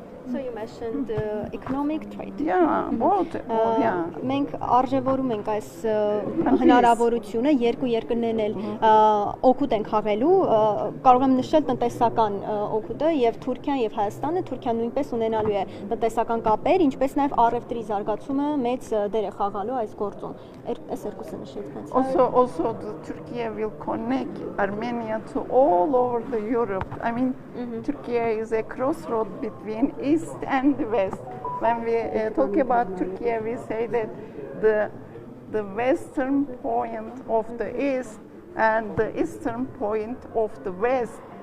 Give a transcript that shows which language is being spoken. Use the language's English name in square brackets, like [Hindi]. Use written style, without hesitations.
[English] So you mentioned economic trade. Yeah, both. [Armenian] Մենք արժևորում ենք այս հնարավորությունը երկու երկրներն էլ օգուտ են խաղելու, կարող եմ նշել տնտեսական օգուտը եւ Թուրքիան եւ Հայաստանը, Թուրքիան նույնպես ունենալու է տնտեսական կապեր, ինչպես նաեւ առևտրի զարգացումը մեծ դեր է խաղալու այս գործում։ Այս երկուսը նշեցիք հենց։ [English] Also Turkey will connect Armenia to all over the Europe. I mean, Turkey is a crossroad between East and West. when we talk about Turkey, we say that the western point of the east and the eastern point of the west.